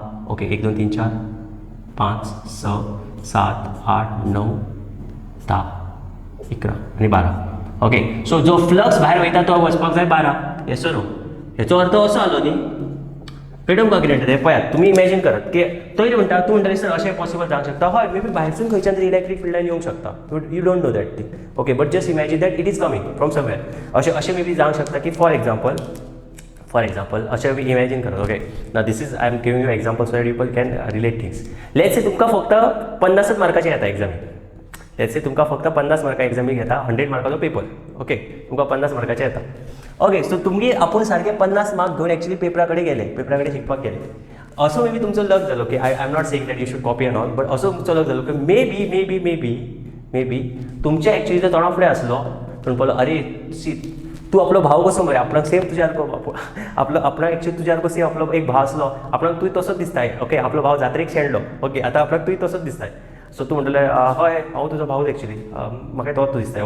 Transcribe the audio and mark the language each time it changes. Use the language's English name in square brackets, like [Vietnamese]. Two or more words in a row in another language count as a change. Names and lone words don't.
[Konkani] ओके, 1 2 3 4 5 6 7 8 9 10 11 आनी 12. [English] okay, so [Konkani] जो फ्लक्स भायर वयता तो वचपाक जाय 12. [English] yes no. [Konkani] हेचो अर्थ असो जालो न्ही. पेडम का कितें तें पळयात. तुमी इमॅजीन करात की तरी म्हणटा तूं म्हणटलें सर अशें पॉसिबल जावंक शकता. हय, [English] maybe [Konkani] भायरसून खंयच्यान तरी [English] electric fieldan [Konkani] येवंक शकता. [English] You don't know that thing. Okay, but just imagine that it is coming from somewhere. [Konkani] अशें [English] maybe [Konkani] जावंक शकता की [English] for example [Konkani] अशें इमॅजीन करात. [English] Okay, na this is I am giving you example so that people can relate things. let's say [Konkani] तुमकां फक्त 50 मार्काचें येता एग्जामीक. [English] let's say [Konkani] तुमकां फक्त 50 मार्कां एग्जामीक येता. 100 मार्काचो पेपर. ओके, तुमकां 50 मार्काचें येता. [English] okay, so [Konkani] तुमी आपूण सारके 50 मार्क घेवन एक्चुअली पेपरा कडेन गेले, पेपरा कडेन शिकपाक गेले. असो [English] maybe [Konkani] तुमचो लक जालो की [English] I am not saying that you should copy and all, but [Konkani] असो तुमचो लक जालो की [English] maybe [Konkani] तुमच्या एक्चुअली जो तोंडा फुडें आसलो पूण पळयलो अरे सी तूं आपलो भाव कसो मरे आपणाक सेम तुज्या आपणाक एक्चुअली तुज्या सेम आपलो एक भाव आसलो आपणाक तूं तसोच दिसताय. ओके, आपलो भाव जात्रेक शेणलो. ओके, आतां आपणाक तूं तसोच दिसताय. सो तूं म्हणटलें हय हांव तुजो भाव एक्चुअली म्हाका तोच दिसता.